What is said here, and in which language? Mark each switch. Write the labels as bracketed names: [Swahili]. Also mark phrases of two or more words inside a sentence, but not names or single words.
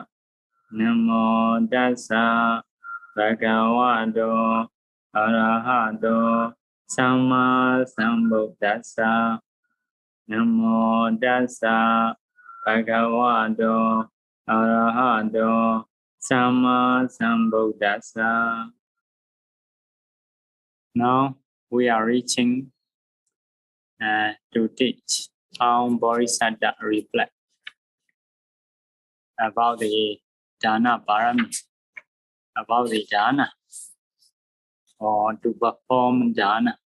[Pali] Namo tassa bhagavato arahato samma sambuddhassa. Namo tassa bhagavato arahato samma sambuddhassa. [English] Now we are reaching to teach how Bodhisattva reflect about the dana parami, about the dana, or to perform dana.